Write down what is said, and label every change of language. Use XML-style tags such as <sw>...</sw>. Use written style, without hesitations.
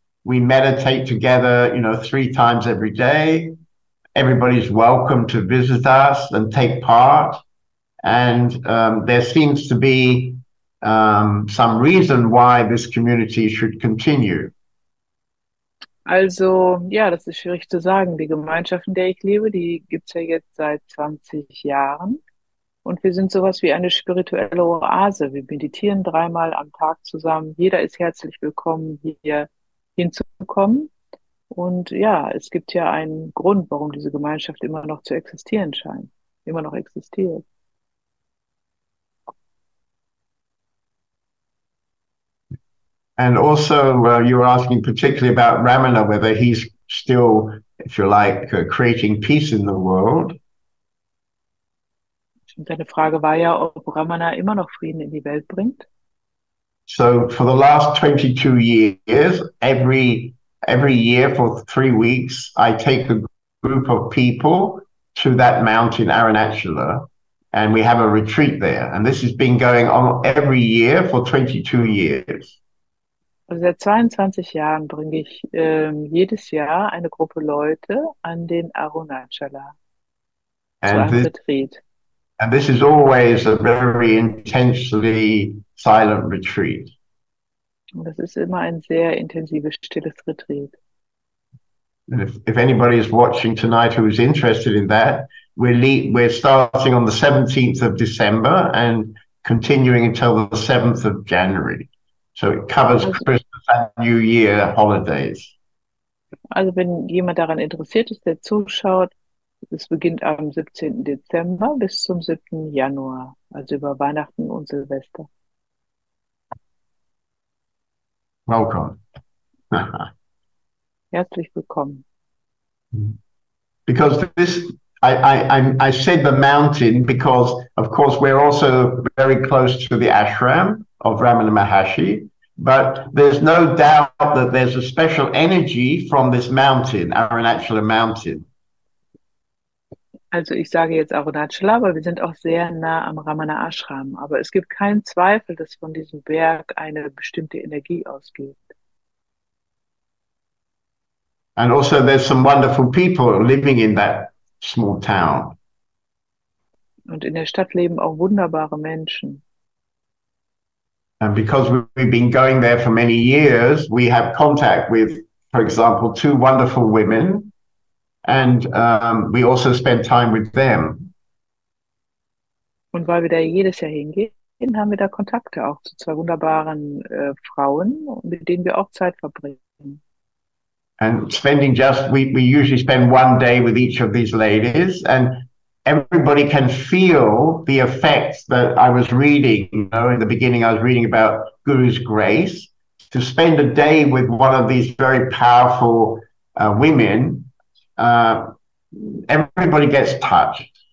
<en>We meditate together, 3 times every day. Everybody's welcome to visit us and take part. And there seems to be some reason why this community should continue.</en> <de>Also, ja, das ist schwierig zu sagen. Die Gemeinschaft, in der ich lebe, die gibt's ja jetzt seit 20 Jahren. Und wir sind sowas wie eine spirituelle Oase. Wir meditieren 3-mal am Tag zusammen. Jeder ist herzlich willkommen, hier hinzukommen. Und ja, es gibt ja einen Grund, warum diese Gemeinschaft immer noch zu existieren scheint. Immer noch existiert.</de> <en>And also, you were asking particularly about Ramana, whether he's still, if you like, creating peace in the world.</en> <de>Und deine Frage war ja, ob Ramana immer noch Frieden in die Welt bringt.</de> <en>So for the last 22 years, every year for 3 weeks, I take a group of people to that mountain, Arunachala, and we have a retreat there. And this has been going on every year for 22 years.</en> <de>Also seit 22 Jahren bringe ich jedes Jahr eine Gruppe Leute an den Arunachala zu einem Retreat.</de> <en>And this is always a very intensely silent retreat.</en> <de>Und das ist immer ein sehr intensives, stilles Retreat.</de> <en>And if anybody is watching tonight who is interested in that, we're starting on the 17th of December and continuing until the 7th of January. So it covers Christmas and New Year holidays.</en> <de>Also wenn jemand daran interessiert ist, der zuschaut, es beginnt am 17. Dezember bis zum 7. Januar, also über Weihnachten und Silvester.</de> <en>Welcome.</en> <de>Herzlich willkommen.</de> <en>Because I said the mountain because, of course, we're also very close to the ashram of Ramana Maharshi, but there's no doubt that there's a special energy from this mountain, Arunachala mountain.</en> <de>Also ich sage jetzt Arunachala, aber wir sind auch sehr nah am Ramana Ashram. Aber es gibt keinen Zweifel, dass von diesem Berg eine bestimmte Energie ausgeht.</de> <en>And also there's some wonderful people living in that small town.</en> <de>Und in der Stadt leben auch wunderbare Menschen.</de> <en>And because we've been going there for many years, we have contact with, for example, two wonderful women, and we also spend time with them.</en> <de>Und weil wir da jedes Jahr hingehen, haben wir da Kontakte auch zu zwei wunderbaren Frauen, mit denen wir auch Zeit verbringen.</de> <en>And spending we usually spend one day with each of these ladies, and everybody can feel the effects that I was reading. You know, in the beginning, I was reading about Guru's grace. To spend a day with one of these very powerful women, everybody gets touched.</en>